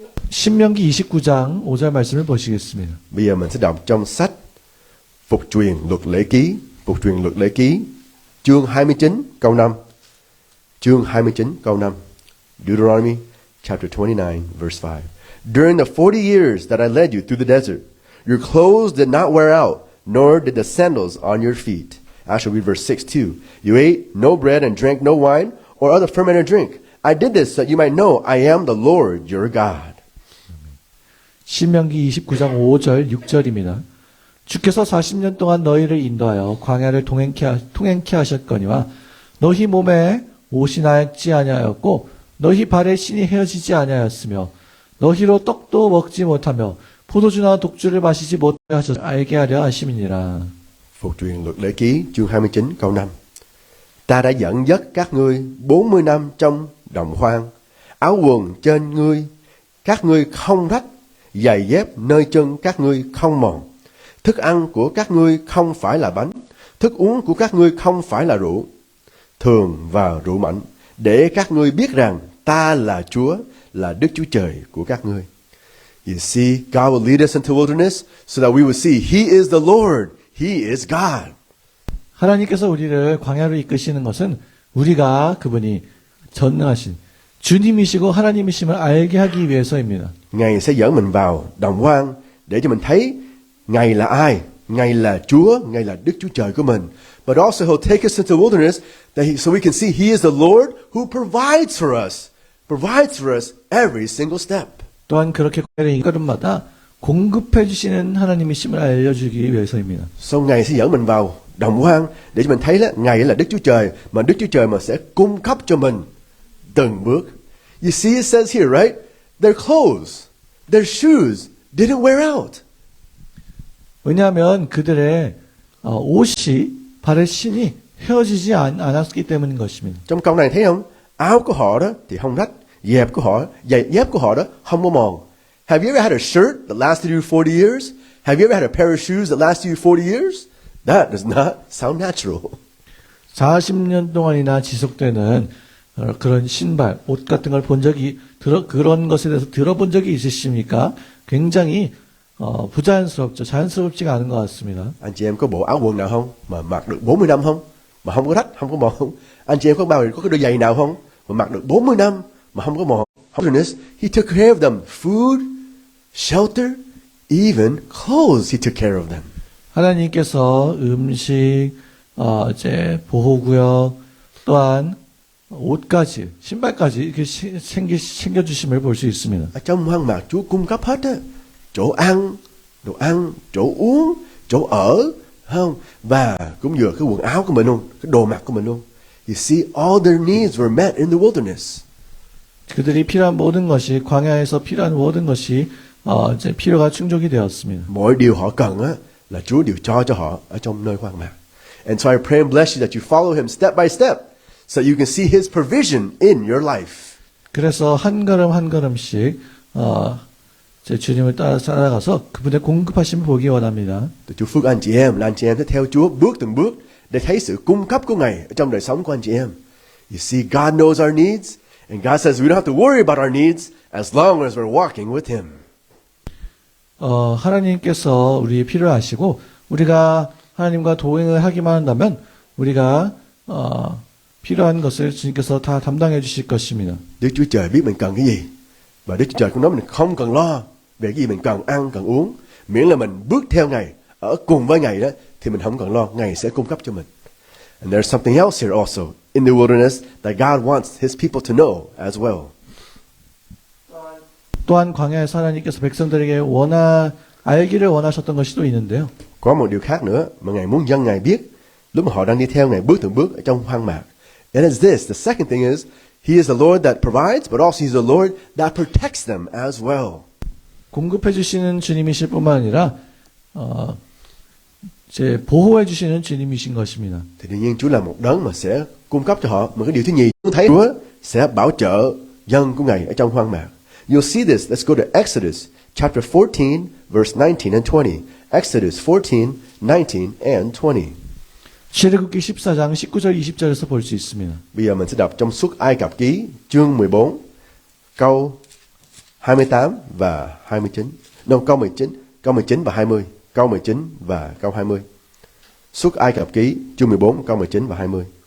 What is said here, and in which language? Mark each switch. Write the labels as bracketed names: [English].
[Korean] 신명기 29장 5절 말씀을 보시겠습니다. [Vietnamese] Bây giờ mình sẽ đọc trong sách Phục truyền luật lễ ký, phục truyền luật lễ ký, chương 29 câu 5. Chương 29 câu 5. [English] Deuteronomy chapter 29 verse 5. During the 40 years that I led you through the desert, your clothes did not wear out, nor did the sandals on your feet. I shall read verse 6 too. You ate no bread and drank no wine or other fermented drink. I did this so that you might know I am the Lord your God. [Korean] 신명기 29장 5절 6절입니다. 주께서 40년 동안 너희를 인도하여 광야를 통행케 하셨거니와 너희 몸에 옷이 낡지 아니하였고 너희 발에 신이 헤어지지 아니하였으며 너희로 떡도 먹지 못하며 포도주나 독주를 마시지 못하게 하셔서 알게 하려 하심이니라. [Vietnamese] Phục truyền luật lễ ký chương 29 câu 5. Ta đã dẫn dắt các ngươi 40 năm trong đồng hoang, áo quần trên ngươi các ngươi không rách, giày dép nơi chân các ngươi không mòn. Thức ăn của các ngươi không phải là bánh, thức uống của các ngươi không phải là rượu thường và rượu mạnh, để các ngươi biết rằng ta là Chúa, là Đức Chúa Trời của các ngươi. [English] You see, God will lead us into wilderness so that we will see He is the Lord, He is God. [Korean] 하나님께서 우리를 광야로 이끄시는 것은 우리가 그분이 전능하신 주님이시고 하나님이심을 알게 하기 위해서입니다. [Vietnamese] Ngài sẽ dẫn mình vào đồng hoang để cho mình thấy Ngài là ai, Ngài là Chúa, Ngài là Đức Chúa Trời của mình. [English] But also He'll take us into the wilderness so we can see He is the Lord who provides for us every single step. [Korean] 또한 그렇게 광야를 걸음마다 공급해 주시는 하나님이심을 알려주기 위해서입니다. [Vietnamese] So Ngài sẽ dẫn mình vào đồng hoang để cho mình thấy là Ngài là Đức Chúa Trời, mà Đức Chúa Trời mà sẽ cung cấp cho mình từng bước. [English] You see it says here, right? Their clothes, their shoes didn't wear out. [Korean] 왜냐하면 그들의 옷이 발의 신이 헤어지지 않았기 때문인 것입니다. [Vietnamese] Trong câu này thấy không? Áo của họ đó thì không rách, dép của họ, giày dép của họ đó không có mòn. [English] Have you ever had a shirt that lasted you 40 years? Have you ever had a pair of shoes that lasted you 40 years? That does not sound natural. [Korean] 40년 동안이나 지속되는 그런 신발, 옷 같은 걸 본 적이 그런 것에 대해서 들어본 적이 있으십니까? 굉장히 부자연스럽죠. 자연스럽지가 않은 것 같습니다. [Vietnamese] Anh chị em có bộ áo quần nào không mà mặc được 40 năm không? Mà không có rách, không có mòn không? Anh chị em có cái đôi giày nào không mà mặc được 40 năm mà không có mòn? [English] He took care of them. Food, shelter, even clothes he took care of them. [Korean] 하나님께서 음식, 이제 보호구역, 또한 옷까지, 신발까지 이렇게 챙겨주심을 볼 수 있습니다. [Vietnamese] Ở trong hoang mạc Chúa cung cấp hết á, chỗ ăn, chỗ uống, chỗ ở, không? Và cũng vừa cái quần áo của mình luôn, cái đồ mặc của mình luôn. [English] You see, all their needs were met in the wilderness. [Korean] 그들이 필요한 모든 것이 광야에서 필요한 모든 것이 이제 필요가 충족이 되었습니다. [Vietnamese] Mọi điều họ cần á là Chúa đều cho họ ở trong nơi hoang mạc. [English] And so I pray and bless you that you follow Him step by step, so you can see His provision in your life. [Korean] 그래서 한 걸음 한 걸음씩 제 주님을 따라가서 그분의 공급하심을 보기 원합니다. [Vietnamese] Tôi chúc phước anh chị em là anh chị em sẽ theo Chúa bước từng bước để thấy sự cung cấp của Ngài ở trong đời sống của anh chị em. [English] You see, God knows our needs, and God says we don't have to worry about our needs as long as we're walking with Him. [Korean] 하나님께서 우리의 필요를 아시고 우리가 하나님과 동행을 하기만 한다면 우리가 필요한 것을 주님께서 다 담당해 주실 것입니다. [Vietnamese] Đức Chúa Trời biết mình cần cái gì, và Đức Chúa Trời cũng nói mình không cần lo về cái gì mình cần ăn, cần uống, miễn là mình bước theo Ngài, ở cùng với Ngài đó thì mình không cần lo, Ngài sẽ cung cấp cho mình. [English] And there's something else here also in the wilderness that God wants His people to know as well. [Korean] 또한 광야에서 하나님께서 백성들에게 알기를 원하셨던 것이 또 있는데요. [Vietnamese] Có một điều khác nữa mà Ngài muốn dân Ngài biết lúc mà họ đang đi theo Ngài bước từng bước ở trong hoang mạc. [English] And it's this, the second thing is, He is the Lord that provides, but also He's the Lord that protects them as well. [Korean] 공급해 주시는 주님이실 뿐만 아니라 보호해 주시는 주님이신 것입니다. [Vietnamese] Thì đương nhiên Chúa là một đấng mà sẽ cung cấp cho họ. Mà cái điều thứ nhì, chúng thấy Chúa sẽ bảo trợ dân của Ngài ở trong hoang mạc. [English] You'll see this. Let's go to Exodus chapter 14, verse 19 and 20. Exodus 14, 19 and 20. [Korean] 출애굽기 14장 19절 20절에서 볼 수 있습니다. [Vietnamese] Bây giờ mình sẽ đọc trong Xuất Ai Cập Ký chương 14 câu 28 và 29. Câu 19 và 20. Câu 19 và câu 20. Xuất Ai Cập ký chương 14 câu 19 và 20.